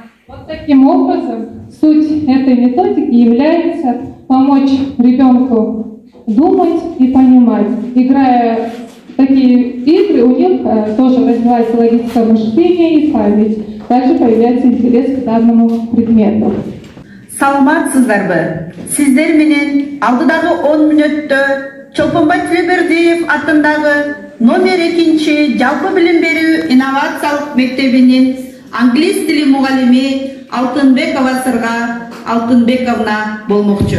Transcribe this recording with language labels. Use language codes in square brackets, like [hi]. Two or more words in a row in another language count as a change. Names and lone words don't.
[ru] Вот таким образом суть этой методики является помочь ребенку думать и понимать. Играя в такие игры, у них тоже развивается логическое мышление и память. Также появляется интерес к данному предмету. [ky] Саламатсыздарбы? Сиздер менен алдыдагы 10 мүнөттө Чолпонбай Тилебердиев атындагы номер 2 жалпы билим берүү инновациялык мектебинин англис тили мугалими Алтынбекова Сырга Алтынбековна болмокчу.